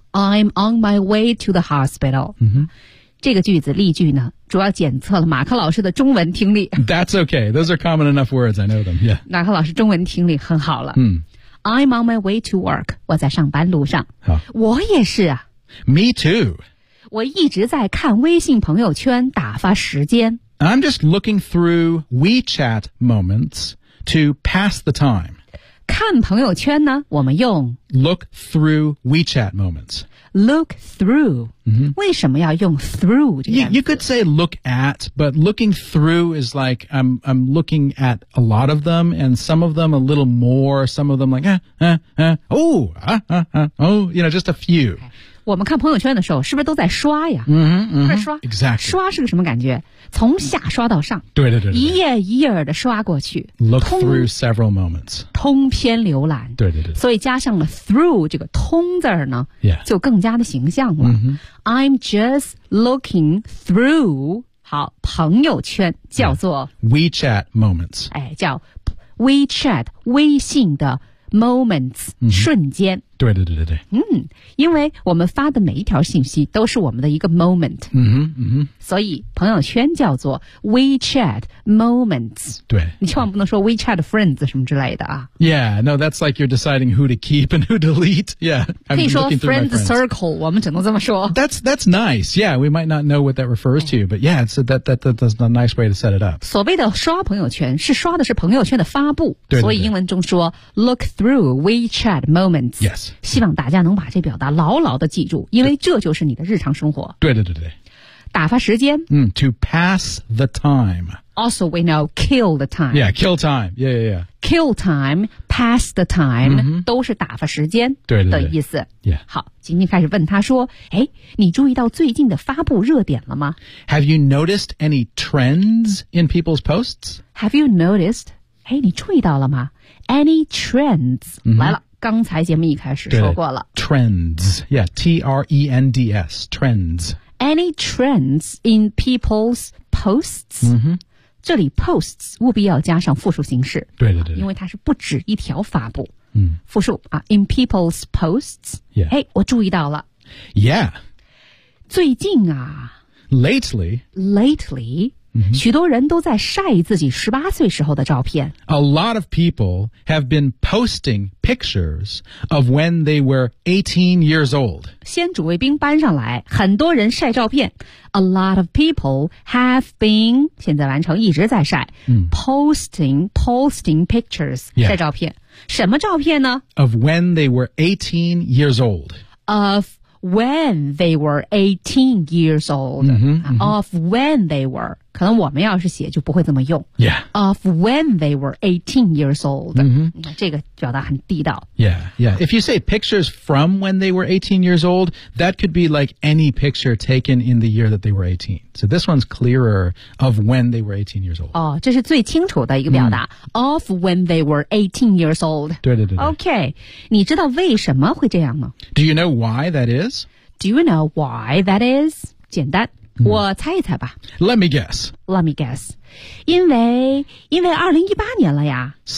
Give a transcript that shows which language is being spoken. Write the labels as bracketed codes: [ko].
[en] I'm on my way to the hospital.、 [zh] 这个句子例句呢主要检测了马克老师的中文听力。 [en] That's okay. Those are common enough words. I know them. Yeah. [zh] 马克老师中文听力很好了。 [en] I'm on my way to work. [zh] 我在上班路上。好。我也是啊。 [en] Me too. [zh] 我一直在看微信朋友圈打发时间。 [en] I'm just looking through WeChat moments to pass the time. [zh] 看朋友圈呢我们用 [en] Look through WeChat moments. Look through.、 [zh] 为什么要用 through 这个样子？ [en] You could say look at, but looking through is like I'm looking at a lot of them and some of them a little more, some of them like, you know, just a few.、 [zh] 我们看朋友圈的时候是不是都在刷呀在刷、 [en] exactly. [zh] 刷是个什么感觉从下刷到上对对 对, 对一页一页的刷过去 [en] look through several moments [zh] 通篇浏览对对 对, 对所以加上了 through 这个通字呢、就更加的形象了、 [en] I'm just looking through [zh] 好朋友圈叫做、 [en] WeChat moments [zh] 哎，叫 WeChat 微信的Moments、瞬间对对对对对嗯，因为我们发的每一条信息都是我们的一个 moment 所以朋友圈叫做 WeChat moments 对你千万不能说 WeChat friends 什么之类的啊 [en] Yeah, no, that's like you're deciding who to keep and who delete Yeah, [zh] I'm 可以说 friends circle 我们只能这么说 [en] That's nice, yeah, we might not know what that refers to But yeah, it's that's a nice way to set it up [zh] 所谓的刷朋友圈是刷的是朋友圈的发布对对对所以英文中说 [en] look through WeChat moments Yes [zh] 希望大家能把这表达牢牢的记住因为这就是你的日常生活对对对对打发时间、 [en] to pass the time also we know kill the time yeah kill time yeah yeah yeah kill time pass the time、 [zh] 都是打发时间的意思对对对、yeah. 好今天开始问他说哎，你注意到最近的发布热点了吗 [en] have you noticed any trends in people's posts have you noticed [zh] 哎，你注意到了吗 any trends、来了刚才节目一开始说过了 [en] Trends Yeah, T-R-E-N-D-S Trends Any trends in people's posts、 [zh] 这里 posts 务必要加上复数形式对对 对, 对因为它是不止一条发布复数啊 [en] In people's posts Yeah [zh] 嘿、hey, 我注意到了 [en] Yeah [zh] 最近啊 [en] Lately Lately [zh] 许多人都在晒自己18岁时候的照片。 [en] A lot of people have been posting pictures of when they were 18 years old. [zh] 先主谓宾搬上来，很多人晒照片。 [en] A lot of people have been, [zh] 现在完成一直在晒、 [en] posting pictures,、 yeah. [zh] 晒照片。什么照片呢？ [en] Of when they were 18 years old. Of when they were, [zh] 可能我们要是写就不会这么用。 [en] Yeah. Of when they were 18 years old.、 Mm-hmm. [zh] 这个表达很地道。 [en] Yeah, yeah. If you say pictures from when they were 18 years old, that could be like any picture taken in the year that they were 18. So this one's clearer of when they were 18 years old. [zh] 哦，这是最清楚的一个表达。 [en] Of when they were 18 years old. [zh] 对对对对。 [en] Okay. [zh] 你知道为什么会这样吗？ [en] Do you know why that is? Do you know why that is? [zh] 简单、我猜一猜吧。 [en] Let me guess. [zh] 因为2018年了呀。